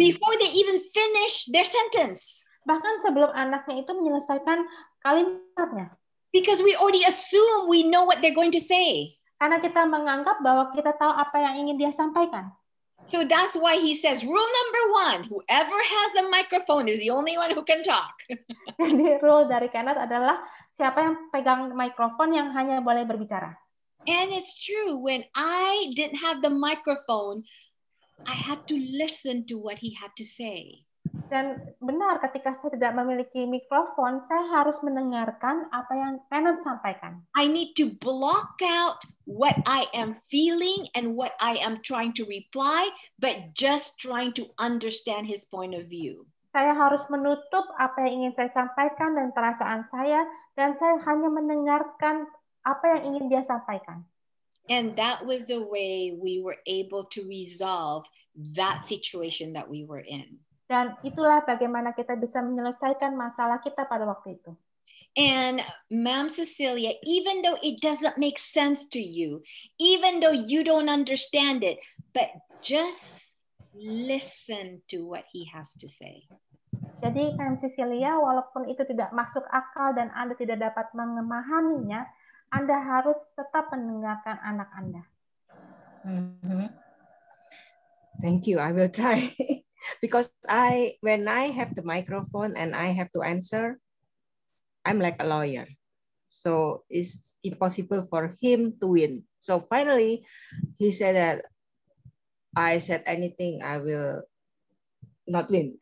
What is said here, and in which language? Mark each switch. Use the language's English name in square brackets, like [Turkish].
[English] Before they even finish their sentence. [Indonesian] Bahkan sebelum anaknya itu menyelesaikan kalimatnya. [English] Because we already assume we know what they're going to say. [Indonesian] Karena kita menganggap bahwa kita tahu apa yang ingin dia sampaikan. [English] So that's why he says, rule number 1, whoever has the microphone is the only one who can talk. [Indonesian] Jadi rule dari Kenneth adalah siapa yang pegang mikrofon yang hanya boleh berbicara. [English] And it's true, when I didn't have the microphone, I had to listen to what he had to say. [Indonesian] Dan benar, ketika saya tidak memiliki mikrofon, saya harus mendengarkan apa yang Kenneth sampaikan. [English] I need to block out what I am feeling and what I am trying to reply, but just trying to understand his point of view. [Indonesian] Saya harus menutup apa yang ingin saya sampaikan dan perasaan saya, dan saya hanya mendengarkan apa yang ingin dia sampaikan. [English] And that was the way we were able to resolve that situation that we were in. [Indonesian] Dan itulah bagaimana kita bisa menyelesaikan masalah kita pada waktu itu. [English] And Ma'am Cecilia, even though it doesn't make sense to you, even though you don't understand it, but just listen to what he has to say. [Indonesian] Jadi Ma'am Cecilia, walaupun itu tidak masuk akal dan Anda tidak dapat memahaminya, Anda harus tetap mendengarkan anak Anda. [English] Thank you. I will try. Because when I have the microphone and I have to answer, I'm like a lawyer. So it's impossible for him to win. So finally, he said that I said anything, I will not win.